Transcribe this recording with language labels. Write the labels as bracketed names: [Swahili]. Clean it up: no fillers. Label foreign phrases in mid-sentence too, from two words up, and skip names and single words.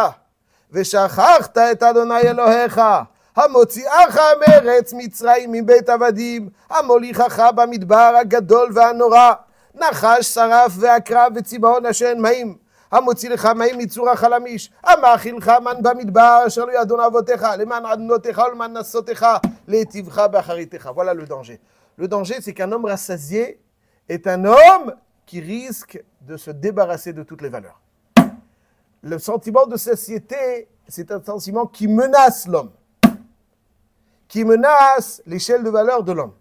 [Hebrew] ושכחת את אדוני אלוהיך המוציאך מארץ מצרים מבית עבדים המוליכך במדבר הגדול והנורא נחש שרף ועקרב וצבעון אשר אין מים המוציא לך מים מצור החלמיש, המאכיל לך מן במדבר אשר לא ידון אבותיך, למען עדנותיך ולמען נסותיך, להיטיבך באחריתך. [French] Voilà le danger. Le danger, c'est qu'un homme rassasié est un homme qui risque de se débarrasser de toutes les valeurs. Le sentiment de satiété, c'est un sentiment qui menace l'homme, qui menace l'échelle de valeur de l'homme.